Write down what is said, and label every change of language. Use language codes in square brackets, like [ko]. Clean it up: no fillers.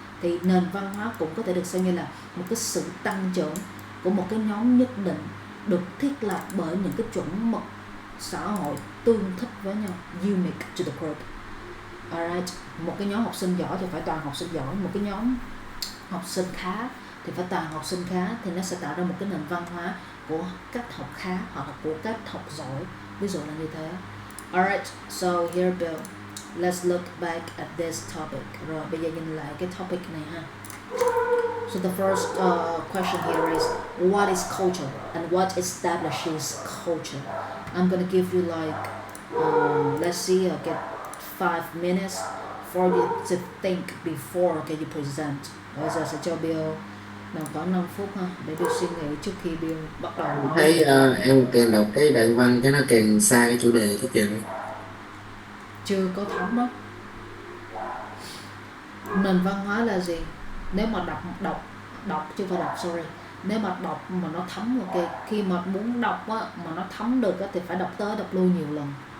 [vi] Thì nền văn hóa cũng có thể được xem như là một cái sự tăng trưởng của một cái nhóm nhất định, được thiết lập bởi những cái chuẩn mực xã hội tương thích với nhau, [en] unique to the group. [vi] Alright, một cái nhóm học sinh giỏi thì phải toàn học sinh giỏi, một cái nhóm học sinh khá thì phải toàn học sinh khá, thì nó sẽ tạo ra một cái nền văn hóa của cách học khá hoặc là của cách học giỏi, ví dụ là như thế. [en] Alright, so here Bill, let's look back at this topic. [vi] Rồi bây giờ nhìn lại cái topic này ha. [en] So the first question here is, what is culture and what establishes culture? I'm gonna give you like let's see, get 5 minutes for you to think before you present. [vi] Bây giờ sẽ cho Bill khoảng 5 phút ha, để Bill suy nghĩ trước khi Bill bắt đầu nói. Thấy em càng đọc cái đoạn văn cái nó càng xa cái chủ đề cái chuyện Chưa có thấm đó. Nền văn hóa là gì? Nếu mà đọc chứ không phải đọc, sorry. Nếu mà đọc mà nó thấm, ok, khi mà muốn đọc á, mà nó thấm được á, thì phải đọc tới đọc lui nhiều lần.